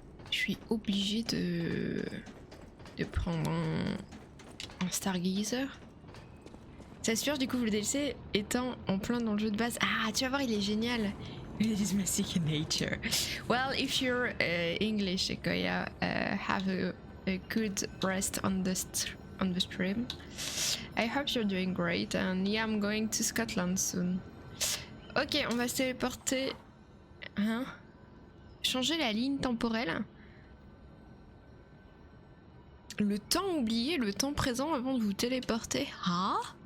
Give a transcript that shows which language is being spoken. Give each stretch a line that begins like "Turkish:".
French: Je suis obligée de prendre un Stargazer. C'est sûr, du coup, le DLC étant en plein dans le jeu de base. Ah, tu vas voir, il est génial.
English: It is my second nature. Well, if you're English, Koya, have a good rest on the stream. I hope you're doing great. And yeah, I'm going to Scotland soon.
French: Ok, on va se téléporter. Hein? Changer la ligne temporelle. Le temps oublié, le temps présent avant de vous téléporter. Ah?